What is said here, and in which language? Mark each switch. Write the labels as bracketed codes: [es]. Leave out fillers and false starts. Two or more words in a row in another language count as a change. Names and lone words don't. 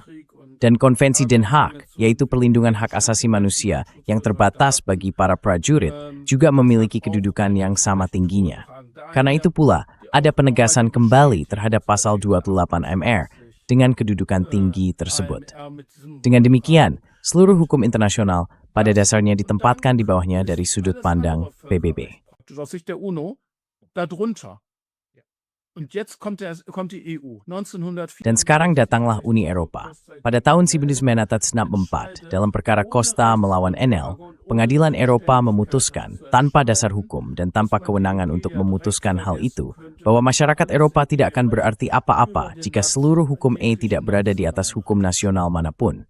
[id] Dan Konvensi Den Haag, yaitu perlindungan hak asasi manusia yang terbatas bagi para prajurit, juga memiliki kedudukan yang sama tingginya. Karena itu pula, ada penegasan kembali terhadap pasal 28 MR dengan kedudukan tinggi tersebut. Dengan demikian, seluruh hukum internasional pada dasarnya ditempatkan di bawahnya dari sudut pandang PBB. [de] aus Sicht der UNO darunter. Und jetzt kommt die EU 1904. [id] Dan sekarang datanglah Uni Eropa. Pada tahun 1964, dalam perkara Costa melawan Enel, Pengadilan Eropa memutuskan, tanpa dasar hukum dan tanpa kewenangan untuk memutuskan hal itu, bahwa masyarakat Eropa tidak akan berarti apa-apa jika seluruh hukum tidak berada di atas hukum nasional manapun.